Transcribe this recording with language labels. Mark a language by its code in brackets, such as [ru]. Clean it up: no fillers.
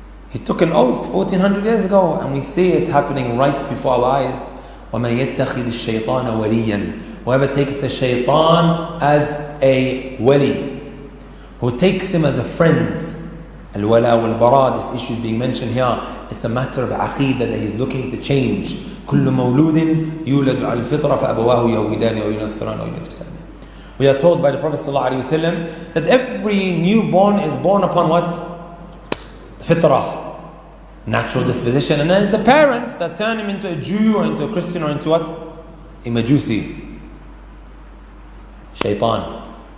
[en] He took an oath 1400 years ago, and we see it happening right before our eyes. [ar] وَمَنْ يَتَّخِذِ الشَّيْطَانَ وَلِيًّا. [en] Whoever takes the shaitan as a wali, who takes him as a friend. Al-wala wal-bara, this issue is being mentioned here. It's a matter of aqidah that he's looking to change. [ar] كل مولود يولد على الفطرة فأبواه يهودان أو ينصران أو يمجسان. [en] We are told by the Prophet ﷺ that every newborn is born upon what? The fitrah, natural disposition, and then it's the parents that turn him into a Jew or into a Christian or into what? A Majusi. Shaitan.